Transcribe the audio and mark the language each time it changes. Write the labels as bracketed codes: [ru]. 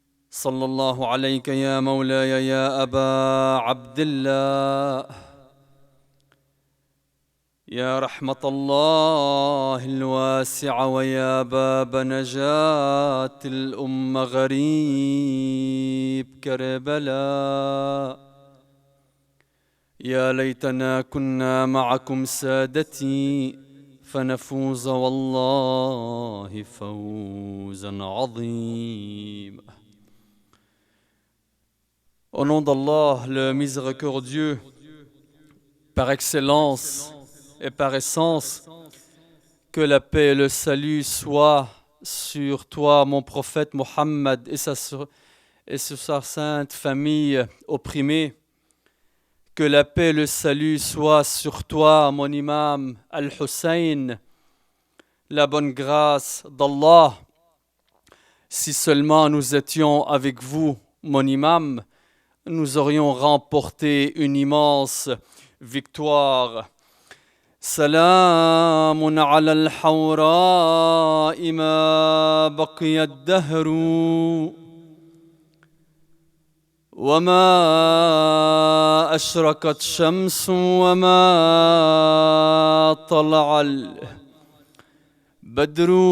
[ar] صلى الله عليك يا مولاي يا أبا عبد الله، يا رحمة الله الواسعة ويا باب نجاة الأمة غريب كربلاء. يا ليتنا كنا معكم سادتي فنفوز والله فوزا عظيما. [fr] Au nom d'Allah, le miséricordieux, par excellence et par essence, que la paix et le salut soient sur toi, mon prophète Mohammed, et sur sa sainte famille opprimée. Que la paix et le salut soient sur toi, mon imam Al-Hussein. La bonne grâce d'Allah. Si seulement nous étions avec vous, mon imam, nous aurions remporté une immense victoire. [ar] سلام على الحوراء ما بقي الدهر وما أشرقت شمس وما طلع البدر.